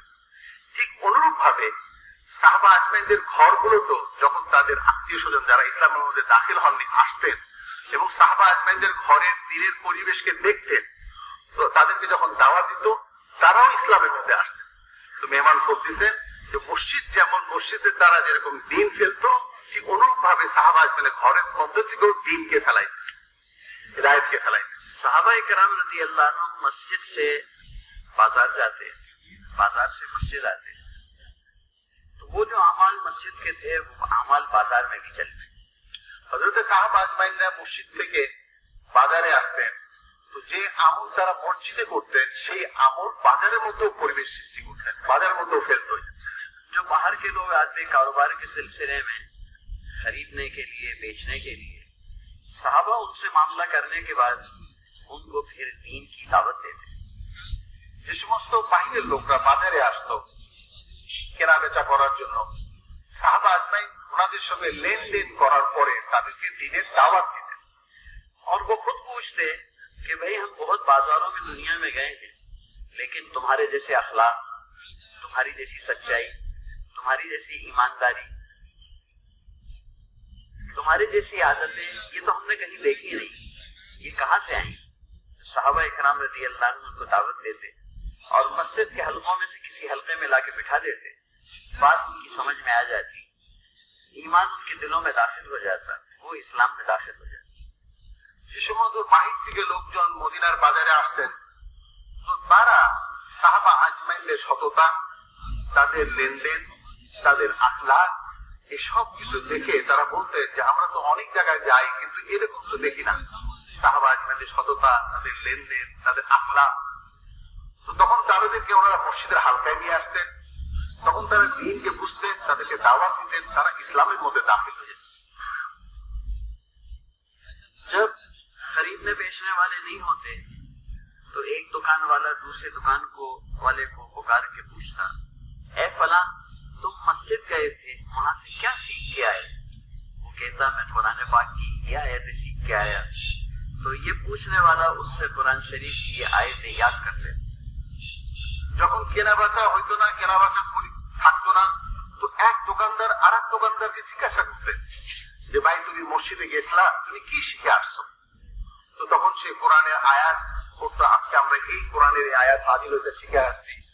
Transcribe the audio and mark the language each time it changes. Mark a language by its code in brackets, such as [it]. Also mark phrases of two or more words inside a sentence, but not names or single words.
[bn] ঠিক অনুরূপ ভাবে সাহাবা আজমাইনদের ঘরগুলোতে যখন তাদের আত্মীয় স্বজন যারা ইসলামের মধ্যে দাখিল হননি আসতেন এবং সাহাবা আজমাইনদের ঘরের দ্বীনের পরিবেশকে দেখতেন, তো তাদেরকে যখন দাওয়াত দিত তারাও ইসলামের মধ্যে আসতেন। তো মেহমান বলতেছেন যে মসজিদ যেমন মসজিদের দ্বারা যেরকম দ্বীন ফেলতো, ঠিক অনুরূপ ভাবে সাহাবা আজমাইনের ঘরের মধ্য থেকেও দ্বীনকে ফেলাইত, [ur] ہدایت کے پھیلائی. صحابہ کرام [ar] رضی اللہ عنہ [ur] مسجد سے بازار جاتے، بازار سے مسجد آتے، تو وہ جو اعمال مسجد کے تھے وہ اعمال بازار میں بھی چلتے۔ [bn] হযরত সাহাবা আজমাইনরা মসজিদ থেকে বাজারে আসতেন, তো যে আমল তারা মসজিদে করতেন সেই আমল বাজারের মধ্যেও পরিবেশ সৃষ্টি করতেন, বাজারের মধ্যেও ফেলতো। [ur] جو باہر کے لوگ آتے کاروبار کے سلسلے میں خریدنے کے لیے، بیچنے کے لیے، صحابہ ان سے معاملہ کرنے کے بعد ان کو پھر دین کی دعوت دیتے۔ [bn] যে সমস্ত বাহিরের লোকরা বাজারে আসতো কেনা বেচা করার জন্য, সাহাবা আজমাইন ওনাদের সঙ্গে লেনদেন করার পরে তাদেরকে দ্বীনের দাওয়াত দিতেন। [ur] اور وہ خود پوچھتے کہ بھئی ہم بہت بازاروں میں دنیا میں گئے ہیں، لیکن تمہارے جیسے اخلاق، تمہاری جیسی سچائی، تمہاری جیسی ایمانداری، تمہاری جیسی عادتیں یہ تو ہم نے کہیں دیکھی نہیں، یہ کہاں سے آئیں؟ صحابہ اکرام [ar] رضی اللہ عنہ [ur] کو دعوت دیتے اور مسجد کے حلقوں میں سے کسی حلقے میں لا کے بٹھا دیتے، بات ان کی سمجھ میں آ جاتی، ایمان ان کے دلوں میں داخل ہو جاتا، وہ اسلام میں داخل ہو جاتا۔ [bn] যে সমস্ত বাহির থেকে লোকজন মদিনার বাজারে আসতেন, তো তারা সাহাবা আজমাইনদের সততা, তাদের লেনদেন, তাদের আখলাক, এই সব কিছু দেখে তারা বলতেন যে আমরা তো অনেক জায়গায় যাই কিন্তু এরকম তো দেখি না সাহাবা আজমাইনদের সততা, তাদের লেনদেন, তাদের আখলাক। তো তখন তাদেরকে ওনারা মসজিদের হালকায় নিয়ে আসতেন, তখন তারা দ্বীনকে বুঝতেন, তাদেরকে দাওয়াত দিতেন, তারা ইসলামের মধ্যে দাখিল হয়ে যেতেন। [ur] جب خریدنے بیچنے والے نہیں ہوتے تو ایک دکان والا دوسرے دکان والے کو پکار کے پوچھتا، اے فلاں تم مسجد گئے تھے، وہاں سے کیا سیکھ کے آئے؟ وہ کہتا میں قرآن پاک کی یہ آیتیں سیکھ کے آیا، تو یہ پوچھنے والا اس سے قرآن شریف کی یہ آیتیں یاد کرتے۔ [bn] যখন কেনা বেচা হইতো না, কেনা বেচা থাকতো না, তো এক দোকানদার আর এক দোকানদারকে জিজ্ঞাসা করতেন যে ভাই তুমি মসজিদে গেছিলা, তুমি কি শিখে আসছো? তো তখন সে কোরআনের আয়াত করতো, আজকে আমরা এই কোরআনের এই আয়াত নাযিল হতে শিখে আসছি।